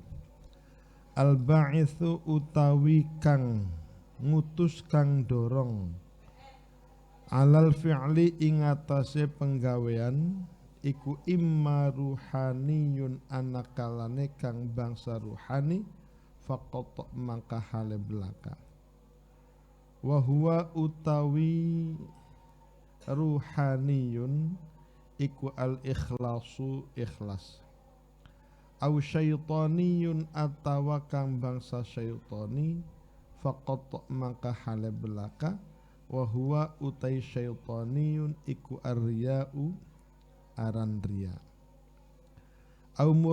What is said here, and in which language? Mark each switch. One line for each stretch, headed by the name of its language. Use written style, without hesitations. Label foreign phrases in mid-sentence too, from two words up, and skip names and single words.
Javanese: Al-ba'itsu utawi kang ngutus kang dorong
Arabic: على الفعل
Javanese: ing atase penggawean iku
Arabic: إما روحاني
Javanese: anakalane kang bangsa ruhani faqat mangka hale belaka.
Arabic: وهو
Javanese: utawi ruhaniyun iku al-ikhlasu ikhlas
Arabic: أو شيطاني
Javanese: atawa kang bangsa syaitani faqat maka hale belaka
Arabic: وهو
Javanese: utai syaitaniyun iku ar-riya'u aran riya au